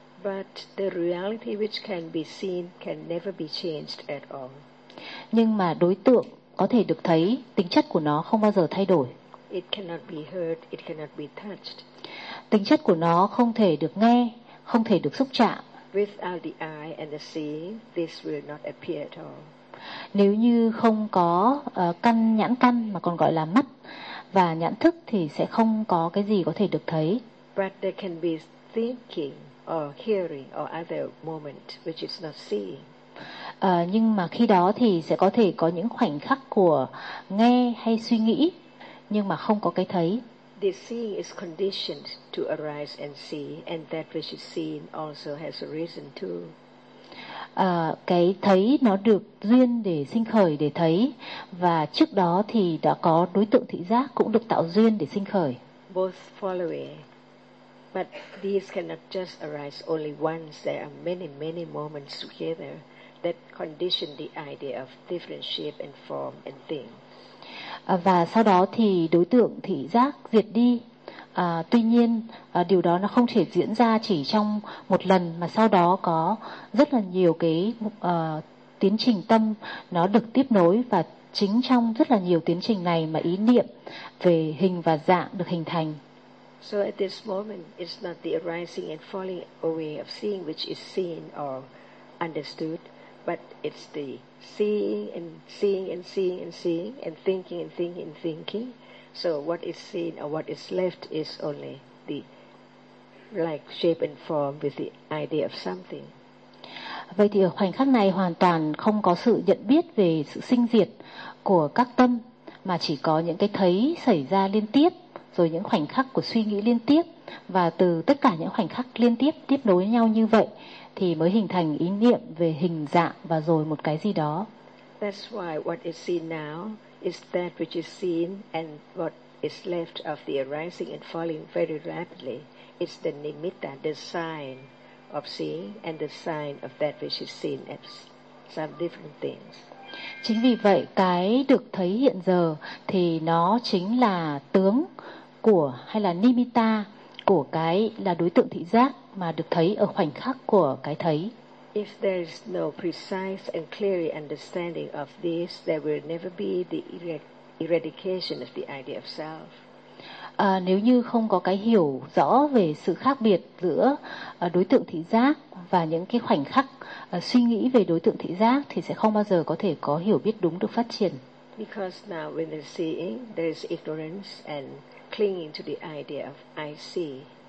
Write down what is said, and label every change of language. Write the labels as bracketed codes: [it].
[en] But the reality which can be seen can never be changed at all. [vi] Nhưng mà đối tượng có thể được thấy, tính chất của nó không bao giờ thay đổi. [en] It cannot be heard, it cannot be touched. [vi] Tính chất của nó không thể được nghe, không thể được xúc chạm. [en] Without the eye and the seeing, this will not appear at all. [vi] Nếu như không có căn nhãn căn mà còn gọi là mắt và nhãn thức thì sẽ không có cái gì có thể được thấy. [en] But there can be thinking or hearing or other moment which is not seeing. [vi] Nhưng mà khi đó thì sẽ có thể có những khoảnh khắc của nghe hay suy nghĩ nhưng mà không có cái thấy. [en] The seeing is conditioned to arise and see, and that which is seen also has arisen too. [vi] Cái thấy nó được duyên để sinh khởi để thấy, và trước đó thì đã có đối tượng thị giác cũng được tạo duyên để sinh khởi. [en] Both follow it, but these cannot just arise only once. There are many, many moments together that condition the idea of different shape and form and things. [vi] Và sau đó thì đối tượng thị giác diệt đi. Tuy nhiên, điều đó nó không thể diễn ra chỉ trong một lần, mà sau đó có rất là nhiều cái tiến trình tâm nó được tiếp nối, và chính trong rất là nhiều tiến trình này mà ý niệm về hình và dạng được hình thành. [en] So at this moment, it's not the arising and falling away of seeing which is seen or understood. But it's the seeing and seeing and seeing and seeing and thinking and thinking and thinking. So what is seen or what is left is only the like shape and form with the idea of something. [vi] Vậy thì ở khoảnh khắc này hoàn toàn không có sự nhận biết về sự sinh diệt của các tâm, mà chỉ có những cái thấy xảy ra liên tiếp, rồi những khoảnh khắc của suy nghĩ liên tiếp, và từ tất cả những khoảnh khắc liên tiếp tiếp nối nhau như vậy thì mới hình thành ý niệm về hình dạng và rồi một cái gì đó. [en] That's why what is seen now is that which is seen, and what is left of the arising and falling very rapidly is the nimitta, the sign of seeing and the sign of that which is seen as some different things. [vi] Chính vì vậy cái được thấy hiện giờ thì nó chính là tướng của, hay là nimitta của cái là đối tượng thị giác mà được thấy ở khoảnh khắc của cái thấy. [en] If there is no precise and clear understanding of this, there will never be the eradication of the idea of self. [vi] nếu như không có cái hiểu rõ về sự khác biệt giữa đối tượng thị giác và những cái khoảnh khắc suy nghĩ về đối tượng thị giác thì sẽ không bao giờ có thể có hiểu biết đúng được phát triển. [en] Because now when they're seeing, there is ignorance and clinging to the idea of I see.